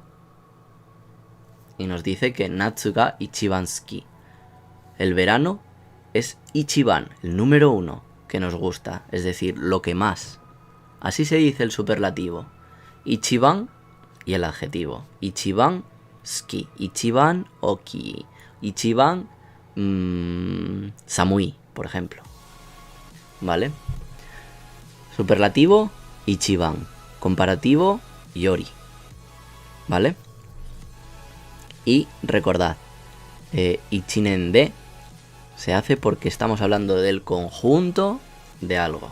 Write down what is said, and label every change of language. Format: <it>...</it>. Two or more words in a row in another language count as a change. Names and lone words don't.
<es>Y nos dice que</es> <ja>夏が一番好き.</ja> <es>El verano es Ichiban, el número 1 que nos gusta, es decir, lo que más. Así se dice el superlativo. Ichiban y el adjetivo.</es> <ja>一番好き、一番大き、一番寒い,</ja> <es>por ejemplo. ¿Vale? Superlativo, Ichiban. Comparativo, Yori. ¿Vale? Y recordad,</es> <ja>一年で</ja> <es>se hace porque estamos hablando del conjunto de algo.</es>